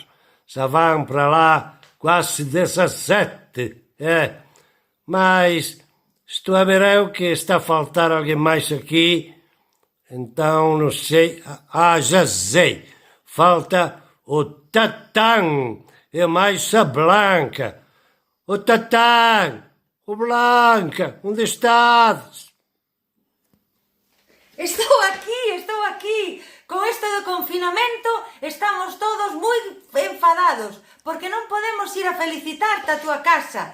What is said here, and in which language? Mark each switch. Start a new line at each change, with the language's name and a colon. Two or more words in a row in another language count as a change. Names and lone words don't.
Portuguese: Já vão para lá quase 17. Mas estou a ver eu que está a faltar alguém mais aqui. Então, não sei. Já sei. Falta o Tatán e mais a Blanca. O Tatán, o Blanca, onde estás?
Galician: Estou aquí. Con esto do confinamento estamos todos moi enfadados porque non podemos ir a felicitarte a túa casa.